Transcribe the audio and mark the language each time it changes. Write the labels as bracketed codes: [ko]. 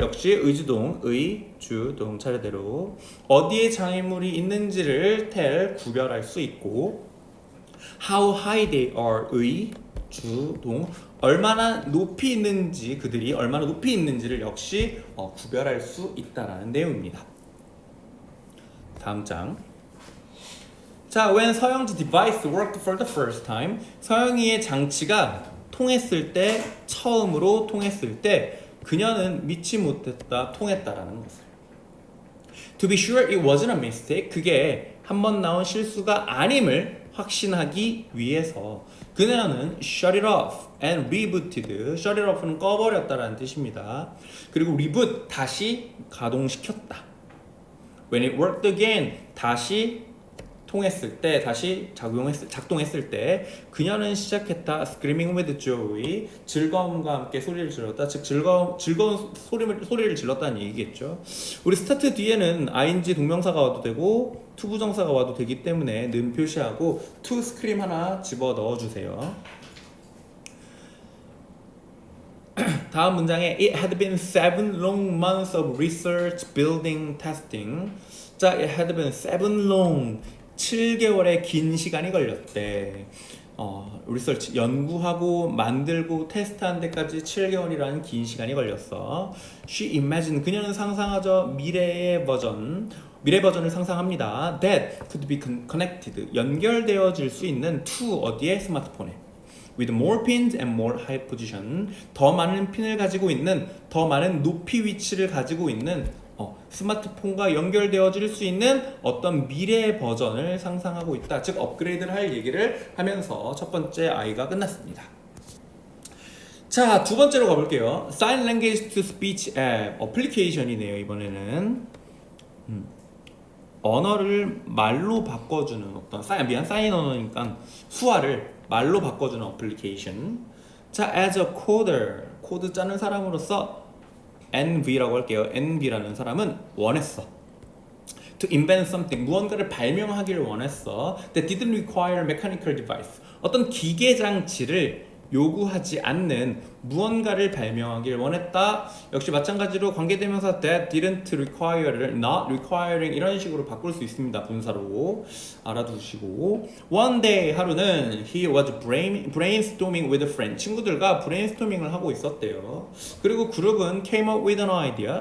[ko] 역시 의주동 차례대로 어디에 장애물이 있는지를 tell, 구별할 수 있고, [en] how high they are. [ko] 의주동 얼마나 높이 있는지, 그들이 얼마나 높이 있는지를 역시 구별할 수 있다라는 내용입니다. 다음 장. [en] 자, when 서영지 device worked for the first time. [ko] 서영이의 장치가 처음으로 통했을 때 그녀는 믿지 못했다, 통했다라는 것을. [en] To be sure it wasn't a mistake. [ko] 그게 한 번 나온 실수가 아님을 확신하기 위해서 그녀는 [en] shut it off and rebooted. [ko] shut it off는 꺼버렸다라는 뜻입니다. 그리고 reboot, 다시 가동시켰다. [en] When it worked again, [ko] 다시 통했을 때, 다시 작동했을 때 그녀는 시작했다. [en] screaming with joy. [ko] 즐거움과 함께 소리를 질렀다. 즉 즐거운 소리를 질렀다는 얘기겠죠. 우리 스타트 뒤에는 ing 동명사가 와도 되고 to 부정사가 와도 되기 때문에 는 표시하고 to scream 하나 집어 넣어주세요. 다음 문장에 [en] it had been 7 long months of research, building, testing. [ko] 자, [en] it had been 7 long, [ko] 7개월의 긴 시간이 걸렸대. 리서치, 연구하고 만들고 테스트하는 데까지 7개월이라는 긴 시간이 걸렸어. [en] She imagined, [ko] 그녀는 상상하죠. 미래 버전을 상상합니다. [en] That could be connected, [ko] 연결되어질 수 있는 [en] to, 어디에? [ko] 스마트폰에. [en] With more pins and more high position, [ko] 더 많은 핀을 가지고 있는, 더 많은 높이 위치를 가지고 있는 스마트폰과 연결되어질 수 있는 어떤 미래의 버전을 상상하고 있다. 즉 업그레이드를 할 얘기를 하면서 첫 번째 I가 끝났습니다. 자, 두 번째로 가볼게요. [en] Sign Language to Speech App 어플리케이션이네요. [ko] 이번에는 언어를 말로 바꿔주는 어떤 사인 언어니까 수화를 말로 바꿔주는 어플리케이션. 자, [en] as a coder, [ko] 코드 짜는 사람으로서 NV라고 할게요. NV라는 사람은 원했어. [en] To invent something, [ko] 무언가를 발명하기를 원했어. [en] That didn't require mechanical device. [ko] 어떤 기계 장치를 요구하지 않는 무언가를 발명하기를 원했다. 역시 마찬가지로 관계대명사 that didn't require를 not requiring 이런 식으로 바꿀 수 있습니다. 분사로 알아두시고, [en] one day, [ko] 하루는 [en] he was brainstorming with a friend. [ko] 친구들과 브레인스토밍을 하고 있었대요. 그리고 그룹은 [en] came up with an idea.